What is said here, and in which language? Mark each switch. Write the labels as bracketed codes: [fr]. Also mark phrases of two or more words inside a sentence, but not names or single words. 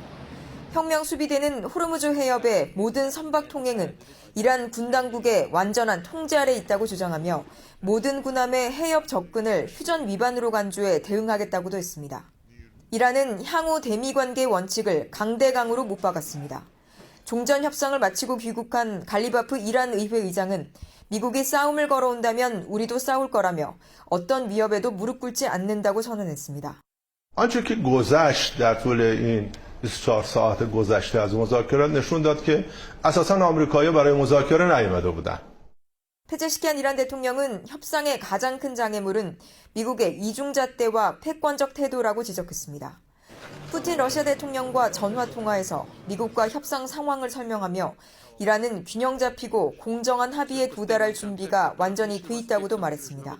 [ko] 혁명수비대는 호르무즈 해협의 모든 선박 통행은 이란 군 당국의 완전한 통제 아래 있다고 주장하며 모든 군함의 해협 접근을 휴전 위반으로 간주해 대응하겠다고도 했습니다. 이란은 향후 대미 관계 원칙을 강대강으로 못 박았습니다. 종전 협상을 마치고 귀국한 갈리바프 이란 의회 의장은 미국이 싸움을 걸어온다면 우리도 싸울 거라며 어떤 위협에도 무릎 꿇지 않는다고 선언했습니다. [fa] آنچه که گذشت در طول این 24 ساعت گذشته از مذاکرات نشون داد که اساساً آمریکایی‌ها برای مذاکره نیامده بودند. [ko] 페제시키안 이란 대통령은 협상의 가장 큰 장애물은 미국의 이중잣대와 패권적 태도라고 지적했습니다. 푸틴 러시아 대통령과 전화 통화에서 미국과 협상 상황을 설명하며 이란은 균형 잡히고 공정한 합의에 도달할 준비가 완전히 돼 있다고도 말했습니다.